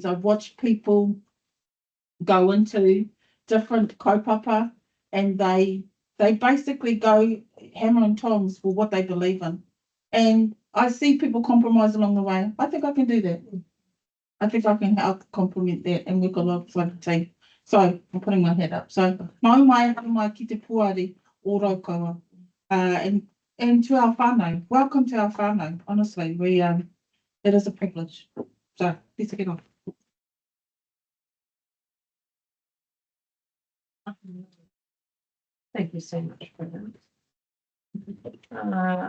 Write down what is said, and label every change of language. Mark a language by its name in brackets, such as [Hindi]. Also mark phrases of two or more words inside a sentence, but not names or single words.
[English] I've watched people go into different kaupapa and they basically go hammer and tongs for what they believe in. And I see people compromise along the way. I think I can do that. I think I can help complement that and work alongside the team. So I'm putting my head up. [Māori] So nau mai hara mai ki te puari o Raukawa. [English] And to our whānau, welcome to our whānau. Honestly, it is a privilege. So let's get on. Thank you so much for that.